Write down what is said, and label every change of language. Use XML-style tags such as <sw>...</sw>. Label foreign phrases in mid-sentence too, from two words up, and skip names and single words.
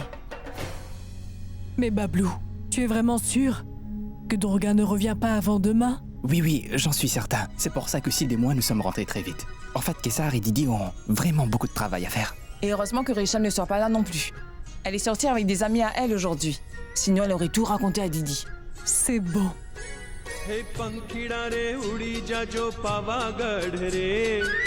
<fr>Mais Bablou, tu es vraiment sûr que Durga ne revient pas avant demain? Oui, j'en suis certain. C'est pour ça que Sid et moi nous sommes rentrés très vite. En fait, Kessar et Didi ont vraiment beaucoup de travail à faire. Et heureusement que Rachel ne soit pas là non plus. Elle est sortie avec des amis à elle aujourd'hui. Sinon, elle aurait tout raconté à Didi. C'est bon.</fr> <gu>હે પંખીડા રે ઊડી જા જો પાવાગઢ રે</gu>